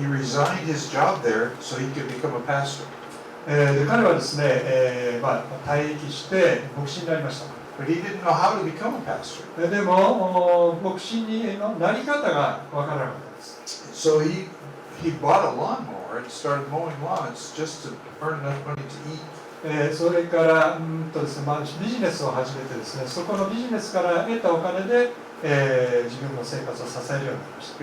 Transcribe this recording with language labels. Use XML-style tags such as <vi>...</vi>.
<en>He resigned his job there so he could become a pastor.</en> <ja>で彼はですね、退役して牧師になりました</ja> <en>But he didn't know how to become a pastor.</en> <ja>でも牧師になり方がわからなかったです</ja> <en>So he bought a lawnmower and started mowing lawns just to earn enough money to eat.</en> <ja>それからですね、ビジネスを始めてですね、そこのビジネスから得たお金で、自分の生活を支えるようになりました。</ja>